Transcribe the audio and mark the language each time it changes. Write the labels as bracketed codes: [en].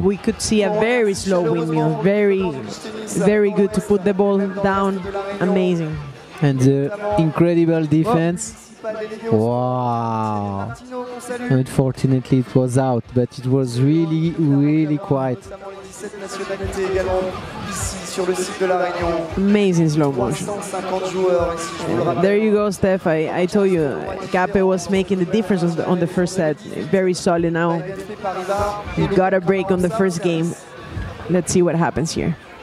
[en] we could see a very slow windmill. Very good to put the ball down. Amazing. And the incredible defense. Wow. Unfortunately, it was out, but it was really quiet. [fr] Nationalités également ici sur le site de la Réunion. [en] Amazing slow motion. [fr] 350 joueurs ici, je vous le rappelle. [en] There you go, Steph. I told you, Cape was making the difference on the first set. Very solid now. He got a break on the first game. Let's see what happens here.